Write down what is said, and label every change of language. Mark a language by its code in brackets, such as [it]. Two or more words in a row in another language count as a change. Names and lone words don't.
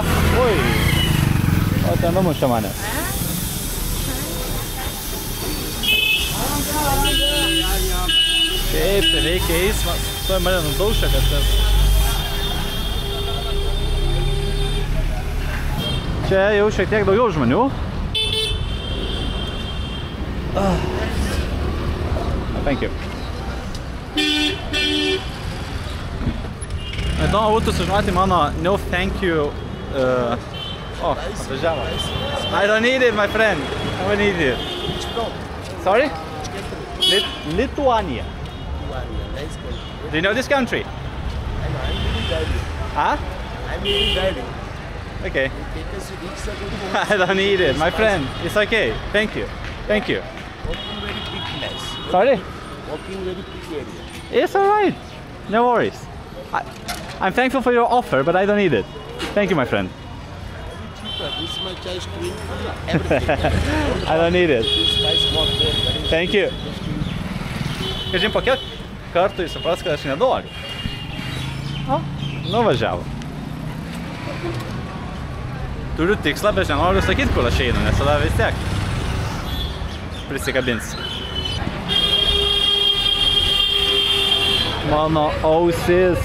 [lt] Ui, o ten numušė manęs. Taip, tai veikia eismas. Tuoj mane nudaužė kažkas. Čia jau šiek tiek daugiau žmonių. [en] Thank you. [lt] Įdomu būtų sužinoti mano [en] no thank you. Atvažiavo. I don't need it, my friend. I don't need it. Sorry? Lithuania. Do you know this country? Huh? I'm really driving. Okay. Take us to Riksha. I don't need it, my friend. It's okay. Thank you. Thank you. Walking very big place. Sorry? Walking very big area. It's alright. No worries. I'm thankful for your offer, but I don't need it. Thank you, my friend. Cheaper. This is my choice to everything. I don't need it. This price more there. Thank you. [lt] Kažin, po kiek kartų jis supras, kad aš nenoriu. O, nuvažiavo. Turiu tikslą, bet nenoriu sakyti, kur aš einu, nes tada vis tiek prisikabins. Mano ausis.